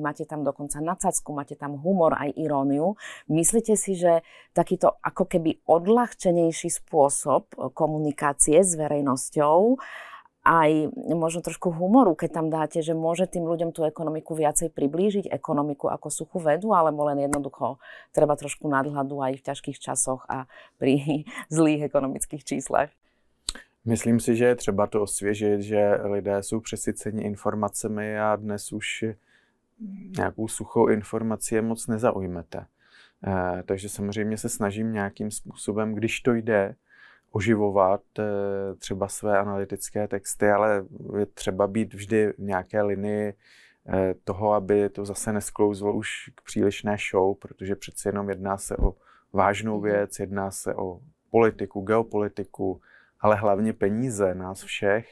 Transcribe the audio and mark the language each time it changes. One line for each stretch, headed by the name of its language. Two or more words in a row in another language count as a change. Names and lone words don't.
Slovak: Máte tam dokonca nadsázku, máte tam humor aj iróniu. Myslíte si, že takýto ako keby odľahčenejší spôsob komunikácie s verejnosťou, aj možno trošku humoru, keď tam dáte, že môže tým ľuďom tú ekonomiku viacej priblížiť, ekonomiku ako suchú vedu, alebo len jednoducho treba trošku nadhľadu aj v ťažkých časoch a pri zlých ekonomických číslach?
Czech: Myslím si, že je třeba to osvěžit, že lidé jsou přesyceni informacemi a dnes už nějakou suchou informaci moc nezaujmete. Takže samozřejmě se snažím nějakým způsobem, když to jde, oživovat třeba své analytické texty, ale je třeba být vždy v nějaké linii toho, aby to zase nesklouzlo už k přílišné show, protože přeci jenom jedná se o vážnou věc, jedná se o politiku, geopolitiku, ale hlavně peníze nás všech.